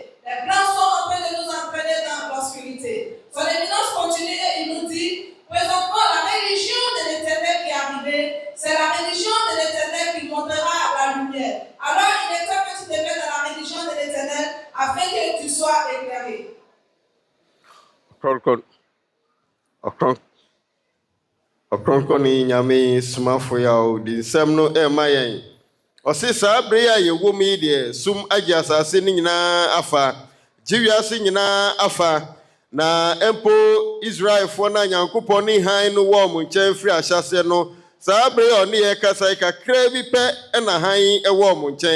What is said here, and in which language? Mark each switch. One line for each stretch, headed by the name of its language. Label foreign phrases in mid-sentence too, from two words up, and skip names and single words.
French: Les Blancs sont en train de nous entraîner dans l'obscurité. Son éminence continue et il nous dit, présentement, la religion de l'Éternel qui est arrivée, c'est la religion de l'Éternel qui montrera la lumière. Alors, il est temps que tu te mettes dans la religion de l'Éternel afin que tu sois éclairé.
Akan: Ɔkrɔnkrɔnyi Nyame Somafo Yawoh di nsɛm no ɛma yɛn. Ɔse saa bere a yɛwɔ mu yi deɛ sum agye asase no nyinaa afa, gyewiase nyinaa afa, na empo Israelfoɔ na Nyankopɔn ne han no wɔ mo nkyɛn firi ahyɛse no, saa bere a ɔne yɛ kasa kakra bi pɛ ɛna han ɛwɔ mo nkyɛn.